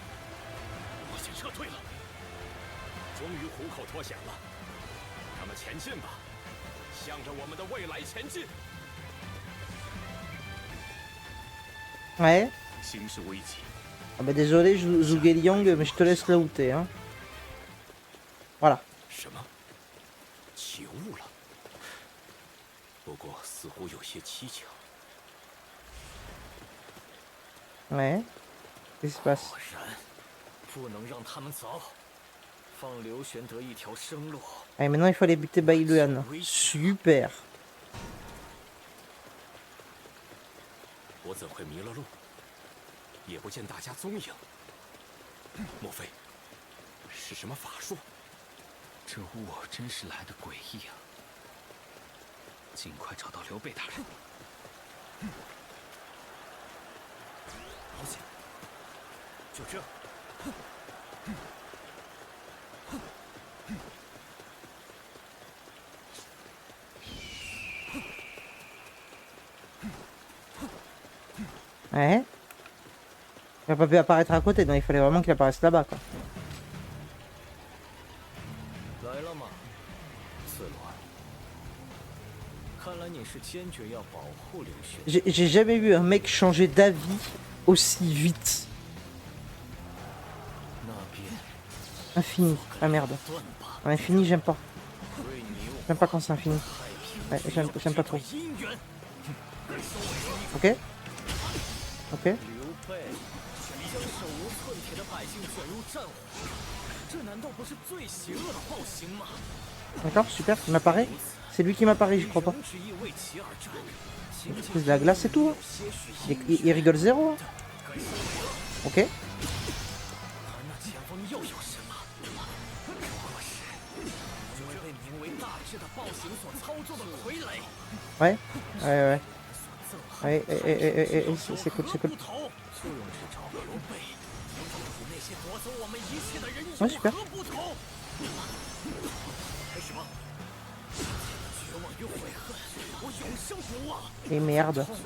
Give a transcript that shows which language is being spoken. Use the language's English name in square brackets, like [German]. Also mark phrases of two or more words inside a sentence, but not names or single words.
[French] Ouais. Ah bah désolé, Zhuge Liang, mais je te laisse la outer, hein. Voilà. [Chinese] 什么？起雾了。不过似乎有些蹊跷。 [French] Ouais. Qu'est-ce qui se passe? [Chinese] 果然，不能让他们走，放刘玄德一条生路。 [French] Allez, maintenant il faut aller buter Bailuan. Super. [Chinese] 我怎会迷了路？也不见大家踪影。莫非是什么法术？这雾真是来得诡异啊！尽快找到刘备大人。好险！就这。 [French] Ouais. Il a pas pu apparaître à côté, donc il fallait vraiment qu'il apparaisse là-bas, quoi. [Chinese] 来了吗，刺乱？看来你是坚决要保护刘玄。 [French] J'ai jamais vu un mec changer d'avis aussi vite. [Chinese] 那边 [French] Infini. Ah merde. Infini, j'aime pas. J'aime pas quand c'est infini. Ouais, j'aime pas trop. Ok. Ok. [Chinese] 刘备将手无寸铁的百姓卷入战火，这难道不是最邪恶的暴行吗？ [French] D'accord, super. Il m'apparaît. C'est lui qui m'apparaît, je crois pas. [Chinese] 之意为其而战， [French] C'est de la glace et tout. Hein. Il rigole zéro. Hein. Ok. [Chinese] 那前方又有什么？不过是这位被名为大智的暴行所操作的傀儡。 [French] Ouais. Ouais, ouais. Ouais, c'est cool, c'est cool. Ouais, super. Et merde.